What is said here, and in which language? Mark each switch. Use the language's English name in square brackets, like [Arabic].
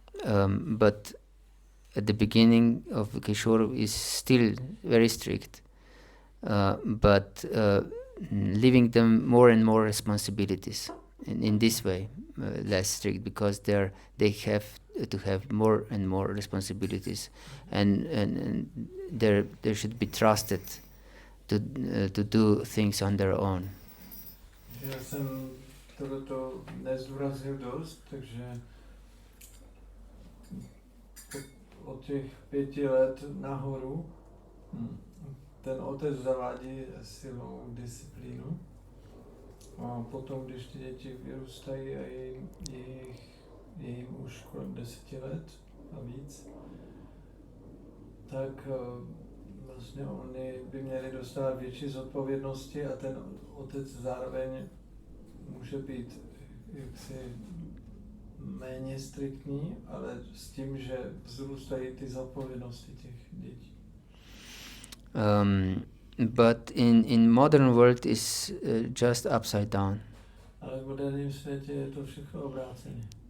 [English] But at the beginning of Kishore is still very strict, but leaving them more and more responsibilities. In this way, less strict, because they have to have more and more responsibilities, and they should be trusted to do things on their own. [Czech] Já jsem toto nezdůraznil dost, takže od těch 5 let nahoru ten otec zavádí silnou disciplínu. A potom, když ty děti vyrůstají a je jim už kolem 10 let a víc, tak vlastně oni by měli dostat větší zodpovědnosti a ten otec zároveň může být jaksi méně striktní, ale s tím, že vzrůstají ty zodpovědnosti těch dětí. [English] But in modern world is just upside down. [Czech] Ale v moderním světě je to všechno obráceně.